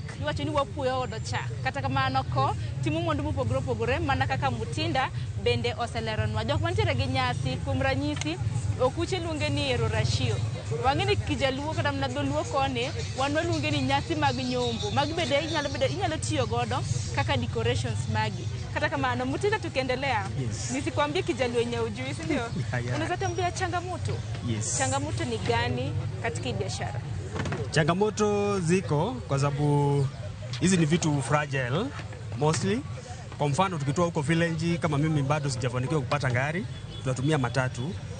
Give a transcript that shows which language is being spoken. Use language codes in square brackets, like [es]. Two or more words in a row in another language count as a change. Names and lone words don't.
[luo] Iwacho ni wapuoyo odo chak. Kata kamano ko timo mwandu mopogore mana kaka Mutinda bende oseleronwa. Jok mantiere gi nyasi kuom ranyisi okuche luonge ni Rorashio. Wangeni kijaluo kata mna dholuo kone wanwa luonge ni nyasi mag nyombo. Mag bende inyalo tiyo godo kaka decorations magi. [sw] Kata kamano Mutinda tukiendelea. Yes. Nisikwambie kijaluo yenye ujui, si ndio? Unaweza tambia changamoto. Yes. Changamoto ni gani katika biashara? Changamoto ziko kwa sababu hizi ni vitu [en] fragile mostly. [sw] Kwa mfano tukitoa huko village, kama mimi bado sijafanikiwa kupata gari, tunatumia matatu.